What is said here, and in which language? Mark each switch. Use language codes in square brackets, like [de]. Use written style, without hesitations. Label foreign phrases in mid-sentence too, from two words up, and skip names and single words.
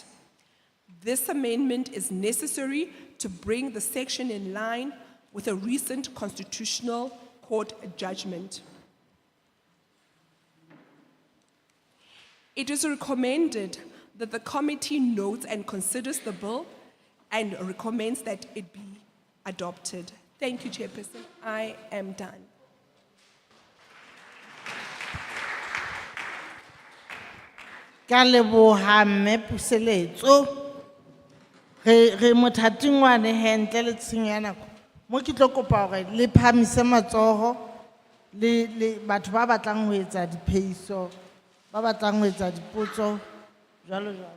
[en] This amendment is necessary to bring the section in line with a recent Constitutional Court judgment. It is recommended that the committee notes and considers the bill and recommends that it be adopted. Thank you, Chairperson. I am done. [st] Ka leboha mme Puseletso. Re mothating wane he ntle le tshenyo ya nako. Mo ke tlo kopa hore le phamise matsoho le batho ba batlang ho etsa diphehiso, ba batlang ho etsa dipotso jwalo jwalo.